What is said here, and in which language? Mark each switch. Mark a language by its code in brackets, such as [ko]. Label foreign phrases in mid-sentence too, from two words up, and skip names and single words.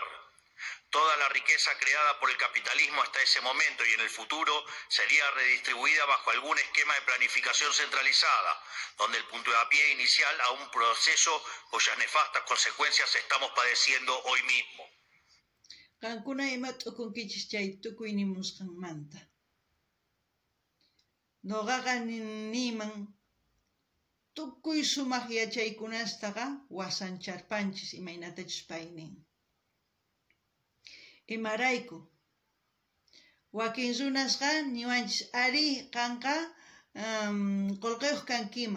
[es] Toda la riqueza creada por el capitalismo hasta ese momento y en el futuro sería redistribuida bajo algún esquema de planificación centralizada, donde el puntapié inicial a un proceso cuyas nefastas consecuencias estamos padeciendo hoy mismo. [qu] Tukuy sumaq yachaykunastaqa wasancharpanchis imaynatachus paynin. Imarayku wakin runasqa niwanchis ari qanqa qolqiyuq kankiman.